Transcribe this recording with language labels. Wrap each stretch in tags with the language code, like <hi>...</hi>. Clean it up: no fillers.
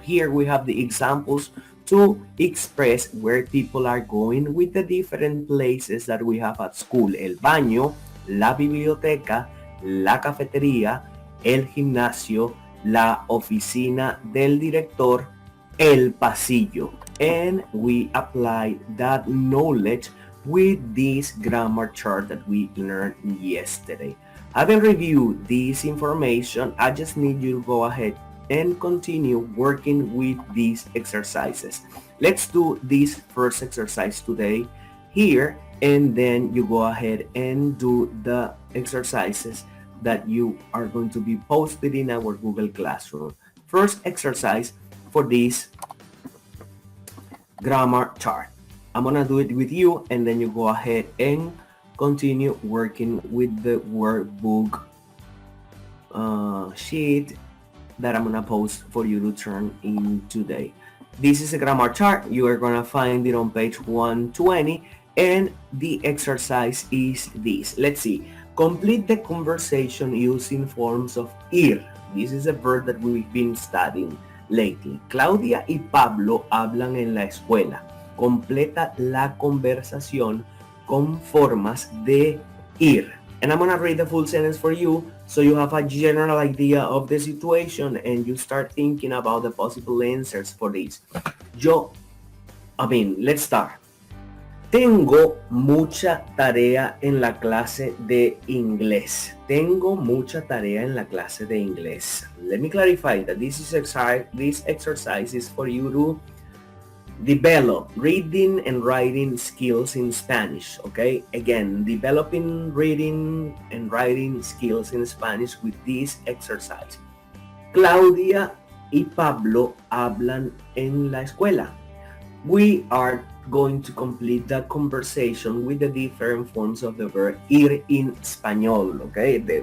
<en>Here we have the examples to express where people are going with the different places that we have at school.</en> <es>El baño, la biblioteca, la cafetería, el gimnasio, la oficina del director, el pasillo.</es> <en>And we apply that knowledge with this grammar chart that we learned yesterday. Having reviewed this information, I just need you to go ahead and continue working with these exercises. Let's do this first exercise today here, and then you go ahead and do the exercises that you are going to be posted in our Google Classroom. First exercise for this grammar chart. I'm gonna do it with you, and then you go ahead and continue working with the workbook sheet that I'm gonna post for you to turn in today. This is a grammar chart. You are gonna find it on page 120, and the exercise is this. Let's see. Complete the conversation using forms of ir. This is a verb that we've been studying lately.</en> <es>Claudia y Pablo hablan en la escuela. Completa la conversación con formas de ir.</es> <en>And I'm going to read the full sentence for you so you have a general idea of the situation and you start thinking about the possible answers for this. Let's start.</en> <es>Tengo mucha tarea en la clase de inglés. Tengo mucha tarea en la clase de inglés.</es> <en>Let me clarify that this exercise is for you to develop reading and writing skills in Spanish, okay? Again, developing reading and writing skills in Spanish with this exercise.</en> <es>Claudia y Pablo hablan en la escuela.</es> <en>We are going to complete the conversation with the different forms of the verb ir in español, okay?</en>